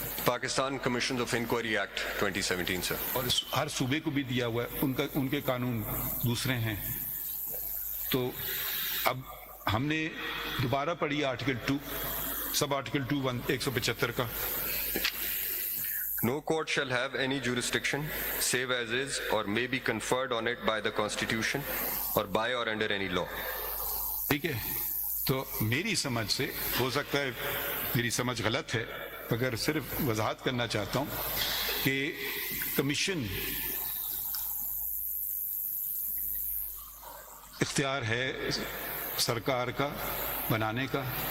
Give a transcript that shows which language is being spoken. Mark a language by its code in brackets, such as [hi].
[ur] Pakistan commission of inquiry act 2017 سر. اور ہر صوبے کو بھی دیا ہوا ہے, ان کے قانون دوسرے ہیں. تو اب ہم نے دوبارہ پڑھی آرٹیکل 2 سب آرٹیکل 2 175 کا. [en] No court shall have any jurisdiction save as is or may be conferred on it by the Constitution or by or under any law. [ur] ٹھیک ہے. تو میری سمجھ سے, ہو سکتا ہے میری سمجھ غلط ہے, مگر صرف وضاحت کرنا چاہتا ہوں کہ کمیشن اختیار ہے سرکار کا بنانے کا.